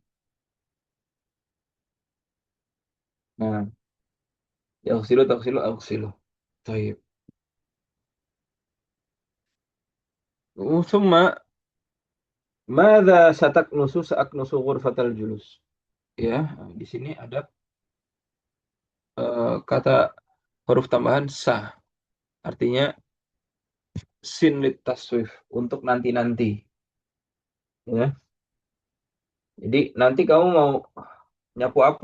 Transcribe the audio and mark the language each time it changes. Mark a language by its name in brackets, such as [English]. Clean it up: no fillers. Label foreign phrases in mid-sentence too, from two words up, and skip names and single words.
[Arabic] Nah, yaghsilu taghsilu aghsilu. [Indonesian] Baik. [Arabic] Summa madza sataknusu sa'aknusu ghurfatal julus. [Indonesian] Ya, di sini ada kata huruf tambahan sa. Artinya [Arabic] sin lit taswif [Indonesian] untuk nanti-nanti, ya. Jadi nanti kamu mau nyapu apa?